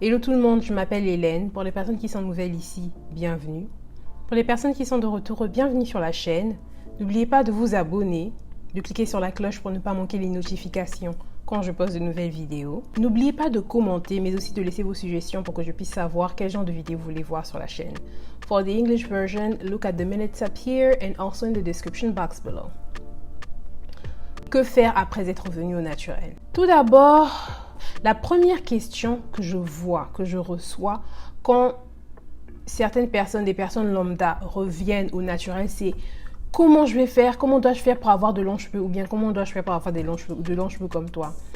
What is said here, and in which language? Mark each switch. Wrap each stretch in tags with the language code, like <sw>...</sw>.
<fr>Hello tout le monde, je m'appelle Hélène. Pour les personnes qui sont nouvelles ici, bienvenue. Pour les personnes qui sont de retour, bienvenue sur la chaîne. N'oubliez pas de vous abonner, de cliquer sur la cloche pour ne pas manquer les notifications quand je poste de nouvelles vidéos. N'oubliez pas de commenter, mais aussi de laisser vos suggestions pour que je puisse savoir quel genre de vidéo vous voulez voir sur la chaîne.</fr> <en>For the English version, look at the minutes up here and also in the description box below.</en> <fr>Que faire après être revenu au naturel? Tout d'abord, la première question que je vois, que je reçois quand certaines personnes, des personnes lambda reviennent au naturel, c'est comment je vais faire, comment dois-je faire pour avoir de longs cheveux ou bien comment dois-je faire pour avoir de longs cheveux comme toi.</fr>